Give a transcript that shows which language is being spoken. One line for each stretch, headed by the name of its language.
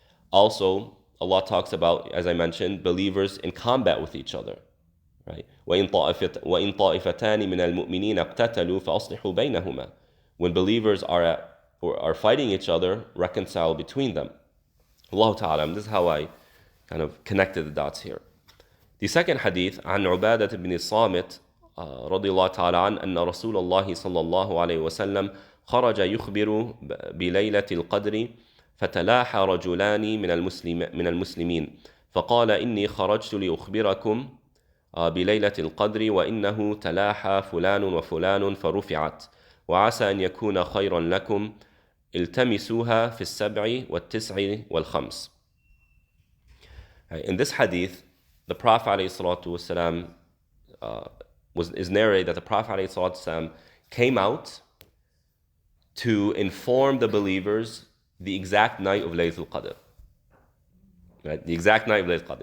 English: Also, Allah talks about, as I mentioned, believers in combat with each other. Right?
Arabic: وَإِن طَائِفَتَانِ مِنَ الْمُؤْمِنِينَ اقْتَتَلُوا فَأَصْلِحُوا بَيْنَهُمَا.
English: When believers are fighting each other, reconcile between them. Allah Ta'ala, this is how I kind of connected the dots here. The second hadith,
Arabic: عن عبادة بن الصامت رضي الله تعالى عنه أن رسول الله صلى الله عليه وسلم خرج يخبر بليلة القدر فتلاحى رجلان من المسلمين فقال إني خرجت لأخبركم بليلة القدر وإنه تلاحى فلان وفلان فرفعت وعسى أن يكون خيرا لكم التمسوها في السبع والتسع والخمس.
English: In this hadith, the Prophet ﷺ, is narrated that the Prophet ﷺ came out to inform the believers the exact night of Laylatul Qadr. Right? The exact night of Laylatul Qadr.